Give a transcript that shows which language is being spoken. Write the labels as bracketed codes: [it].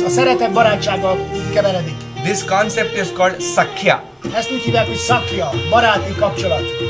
[hu] A szeretet barátsággal keveredik. [en] This concept is called Sakhya. [hu] Ezt úgy hívják, hogy szakja, baráti kapcsolat.